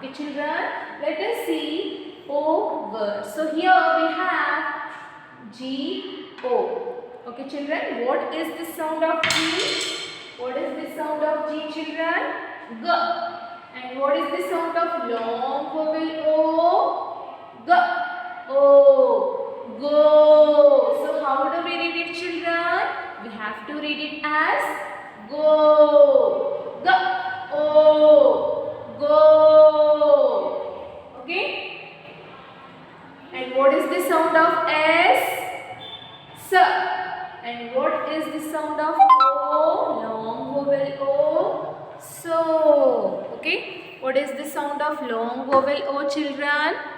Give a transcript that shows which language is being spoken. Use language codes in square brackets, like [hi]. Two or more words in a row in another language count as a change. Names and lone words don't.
[en] Okay, children, let us see O word. So here we have G-O. Okay, children, what is the sound of G? What is the sound of G, children? G. And what is the sound of long vowel O? G. O. Go. So how do we read it, children? We have to read it as go. G. O. Go. Okay? And what is the sound of S? S. And what is the sound of O? Long vowel O. So. Okay? What is the sound of long vowel O, children?